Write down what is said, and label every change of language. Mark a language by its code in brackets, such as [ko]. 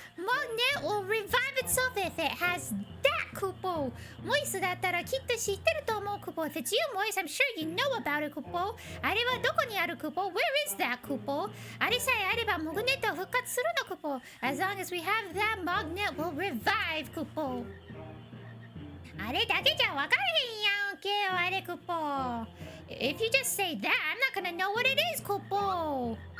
[en] Magnet will revive itself if it has that, Kupo. [ja] モイスだったらきっと知ってると思う、Kupo. [en] If it's you, Moise, I'm sure you know about it, Kupo. [ja] あれはどこにある、Kupo? [en] Where is that, Kupo? [ja] あれさえあればモグネーター復活するの、Kupo. [en] As long as we have that, Magnet will revive, Kupo. [ja] あれだけじゃわからへんやんけ、あれ、Kupo. [en] If you just say that, I'm not gonna know what it is, Kupo.